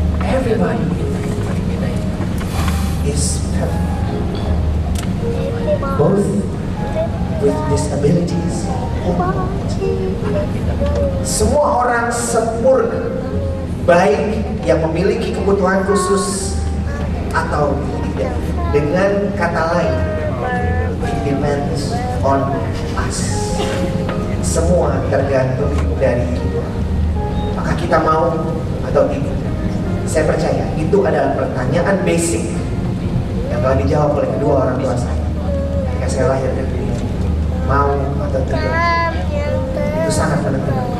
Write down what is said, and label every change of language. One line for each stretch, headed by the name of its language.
English: Everybody is perfect, both with disabilities.
Indonesian: Semua orang sempurna, baik yang memiliki kebutuhan khusus atau tidak. Dengan kata lain,
English: it depends on us.
Indonesian: Semua tergantung dari kita. Maka kita mau atau tidak. Saya percaya itu adalah pertanyaan basic yang telah dijawab oleh kedua orang tua saya ketika saya lahir ke dunia. Mau atau tidak, itu sangat penting.